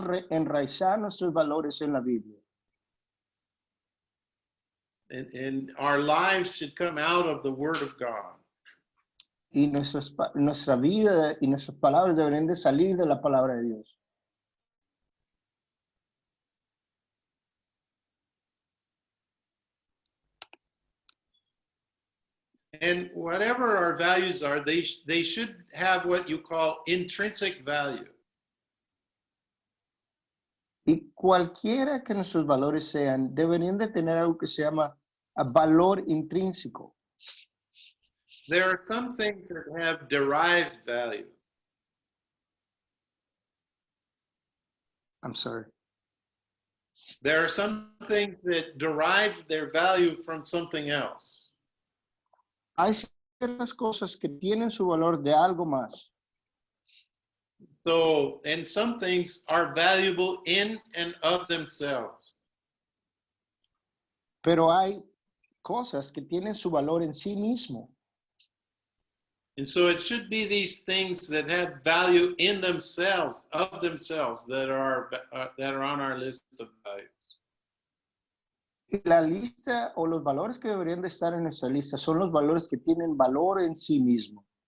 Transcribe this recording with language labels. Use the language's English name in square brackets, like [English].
[Spanish] enraizar nuestros valores en la Biblia. [English] and our lives should come out of the Word of God. [Spanish] Y nuestra vida y nuestras palabras deberían de salir de la palabra de Dios. [English] And whatever our values are, they should have what you call intrinsic value. [Spanish] Y cualquiera que nuestros valores sean, deberían de tener algo que se llama valor intrínseco. [English] There are some things that have derived value. I'm sorry. There are some things that derive their value from something else. [Spanish] Hay ciertas cosas que tienen su valor de algo más. [English] So, and some things are valuable in and of themselves. [Spanish] Pero hay cosas que tienen su valor en sí mismo. [English] And so it should be these things that have value in themselves, of themselves, that are on our list of values. [Spanish] Y la lista o los valores que deberían de estar en nuestra lista son los valores que tienen valor en sí mismo.